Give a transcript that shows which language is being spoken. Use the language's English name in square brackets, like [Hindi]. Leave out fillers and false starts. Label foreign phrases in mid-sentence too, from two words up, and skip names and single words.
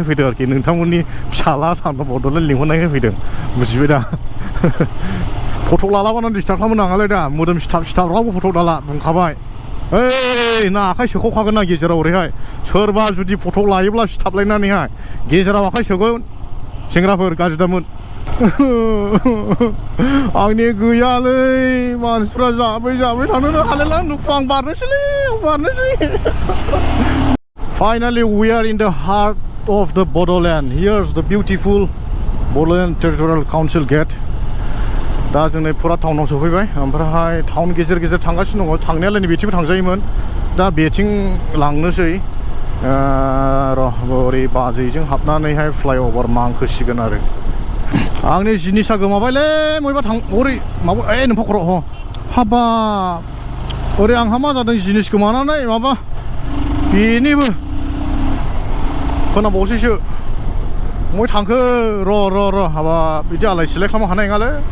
[Bodo] फैदों आरोखि नोंथांमोननि फिसाला सानफ्राम बड'लेण्ड लिंहरनायखाय फैदों बुजिबाय दा फट' लालाबानो डिस्टार्ब खालामनो नाङालाय दा मोदोम सिथाब रावबो फट' दाला बुंखाबाय ओइ ना आखाइ सोखावखागोन ना गेजेराव ओरैहाय सोरबा जुदि फट' लायोब्ला सिथाबलायनानैहाय गेजेराव आखाइ सोगोन सेंग्राफोर गाज्रि दामोन आंनि गैयालै मानसिफ्रा जाबाय थानोनो हालायला नुखु आं बारनोसै [English] Finally we are in the heart of the Bodoland. Here's the beautiful Bodoland Territorial Council gate. [Bodo] दा जोंनि फुरा टाउनाव सफैबाय ओमफ्राय टाउन गेजेर थांगासिनो दङ थांनायालाय नै बेथिंबो थांजायोमोन दा बेथिं लांनोसै र' ओरै बाजैजों हाबनानैहाय फ्लाइअभार मांखोसिगोन आरो आंनि जिनिसा गोमाबायलै बबेबा ओरै माबा नोम्फा खर' हाबाब ओरै आंहा मा जादों जिनिस गोमानानै माबा बेनिबो खोनाबावसैसो बबे थांखो र' हाबाब बिदि आलाय सिलाय खालामनो हानाय नङालै